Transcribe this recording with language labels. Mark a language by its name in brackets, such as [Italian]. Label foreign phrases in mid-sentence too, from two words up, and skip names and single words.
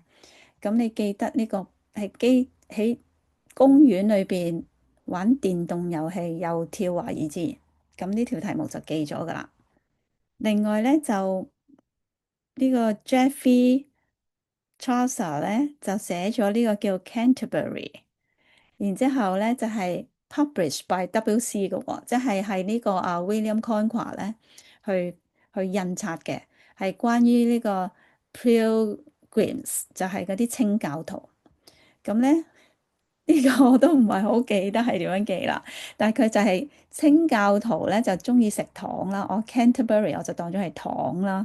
[Cantonese] 咁你記得呢個係喺公園裏邊玩電動遊戲，又跳華爾茲，咁呢條題目就記咗噶啦。另外咧就呢個 Geoffrey Chaucer 咧就寫咗呢個叫 Canterbury，然之後咧就係 [English] published by WC [Cantonese] 嘅喎，即係呢個William Conquer 咧去印刷嘅，係關於呢個 Pilgrims，就係嗰啲清教徒。咁咧呢個我都唔係好記得係點樣記啦，但係佢就係清教徒咧就中意食糖啦，我 Canterbury 我就當咗係糖啦。